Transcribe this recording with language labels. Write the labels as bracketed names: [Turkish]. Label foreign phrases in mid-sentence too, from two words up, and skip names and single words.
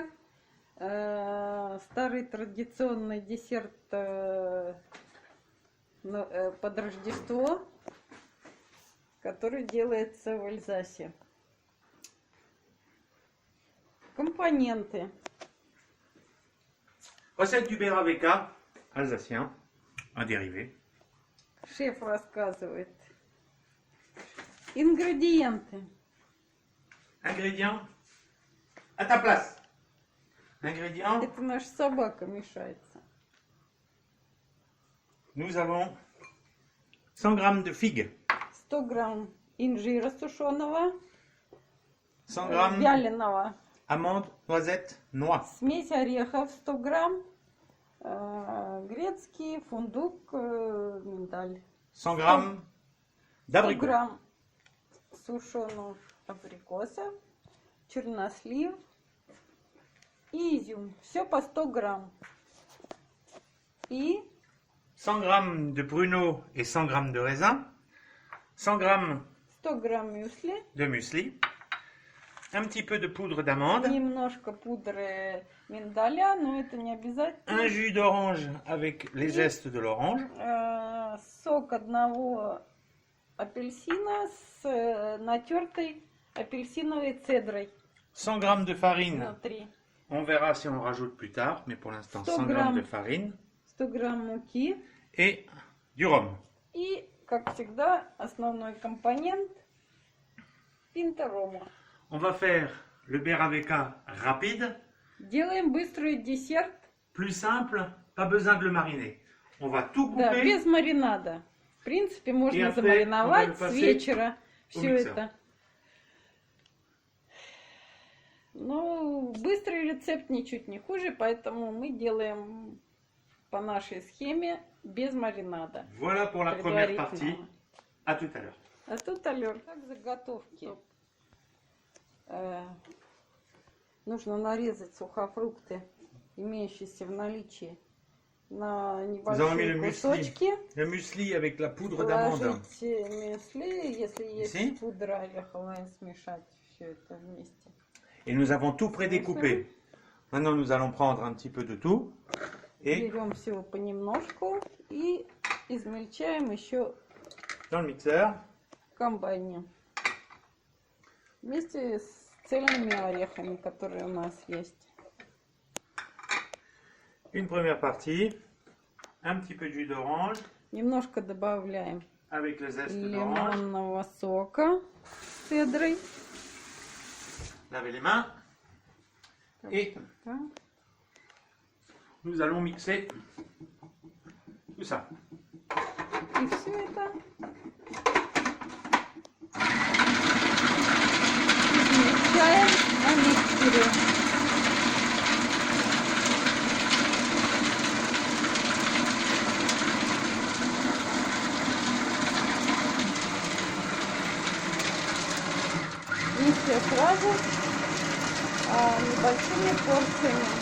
[Russian] Старый традиционный десерт под Рождество, который делается в Эльзасе. Компоненты. [French] Recette du Beraveka alsacien, un dérivé. [Russian] Шеф рассказывает. Ингредиенты. [French] Ingrédients, à ta place. Ingrédients, [Russian] Это наша собака мешается. [French] nous avons 100 g de figues, [Russian] 100 грамм инжира сушеного, [French] 100 g [Russian] вяленого. [French] amandes, noisettes, noix, [Russian] Смесь орехов 100 грамм, грецкий, фундук, миндаль. [French] 100 g 100 d'abricots, [Russian] грамм сушеного абрикоса, чернослив и изюм. Все по 100 грамм. И [French] 100 g de pruneaux et 100 g de raisin, 100 g [Russian] 100 грамм мюсли, [French] de muesli, un petit peu de poudre d'amande, [Russian] немножко пудры миндаля, но это не [French] un [Russian] обязательно. [French] jus d'orange avec les zestes de l'orange, [Russian] Сок одного апельсина с натертой апельсиновой цедрой [French] 100 g de farine. [Russian] внутри. [French] On verra si on rajoute plus tard, mais pour l'instant 100 100 g grammes. de farine [Russian] 100 грамм муки. [French] et du rhum. [Russian] И, как всегда, основной компонент пинта-рома. [French] On va faire le Beraveka rapide, [Russian] Делаем быстрый десерт, [French] plus simple, pas besoin de le mariner. On va tout [Russian] да, [French] couper, [Russian] без маринада. В принципе, И можно [French] après, [Russian] замариновать [French] on va le [Russian] с [French] passer [Russian] вечера [French] au [Russian] все [French] mixeur. [Russian] это. Ну, быстрый рецепт ничуть не хуже, поэтому мы делаем по нашей схеме без маринада. [French] Voilà pour la première partie. [Russian] Предварительно. [French] À tout à l'heure. [Russian] А тут, Алёр, как заготовки. Нужно нарезать сухофрукты, имеющиеся в наличии, на [French] Nous avons mis le [Russian] небольшие [French] muesli. [Russian] кусочки. [French] Le muesli avec la poudre d'amande. [Russian] Положить мюсли, если есть [French] Ici. [Russian] пудра ореховая, смешать все это вместе. [French] Et nous avons tout prédécoupé. Maintenant, nous allons prendre un petit peu de tout. Et [Russian] Берем всего понемножку и измельчаем еще [French] dans le mixeur, [Russian] в комбайне. Вместе с цельными орехами, которые у нас есть. [French] une première partie, un petit peu de jus d'orange [Russian] Немножко добавляем [French] avec le zeste d'orange. [Russian] лимонного сока с цедрой. [French] Lavez les mains. Et [Russian] Так. [French] nous allons mixer tout ça. [Russian] И все это измельчаем на миксере. Не все сразу, а небольшими порциями.